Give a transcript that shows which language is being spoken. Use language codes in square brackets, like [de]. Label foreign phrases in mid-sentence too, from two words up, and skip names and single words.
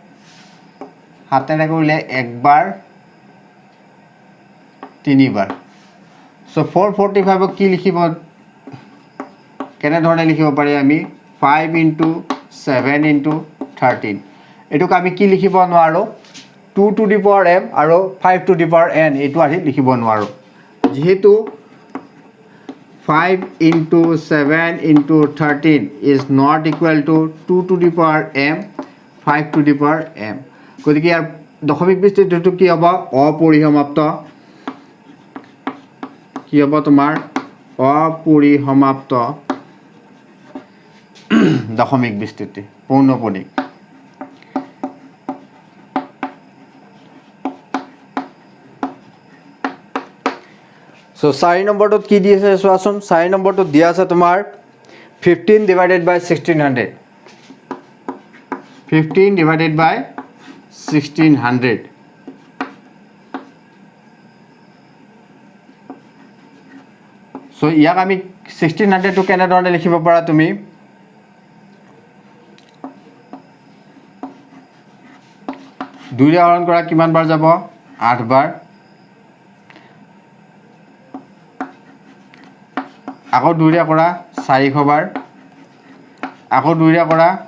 [as] 1 বাৰ 3 বাৰ সো 445 কি লিখিব কেনে ধৰণে লিখিব পাৰি আমি 5 * 7 * 13 এটুক আমি কি লিখিব নোৱাৰো [en] 2 to the power m [as] আৰু [en] 5 to the power n [as] এটো আহি লিখিব নোৱাৰো যেহেতু [en] 5 * 7 * 13 is not equal to 2 to the power m 5 to the power m [as] গতিকে ইয়াৰ দশমিক বিস্তৃতিটো কি হ'ব অপৰিসমাপ্ত কি হ'ব তোমাৰ অপৰিসমাপ্ত দশমিক বিস্তৃতি পৌনঃপুনিক সো 4 নম্বৰটোত কি দিছে চোৱাচোন 4 নম্বৰটোত দিয়া আছে তোমাৰ [en] 15 divided by 1600 15 divided by 1600 [as] সো ইয়াক আমি 1600 টো কেনে ধৰণে লিখিব পাৰা তুমি দুইৰে হৰণ কৰা কিমান বাৰ যাব 8 বাৰ আকৌ দুইৰে কৰা 400 বাৰ আকৌ দুইৰে কৰা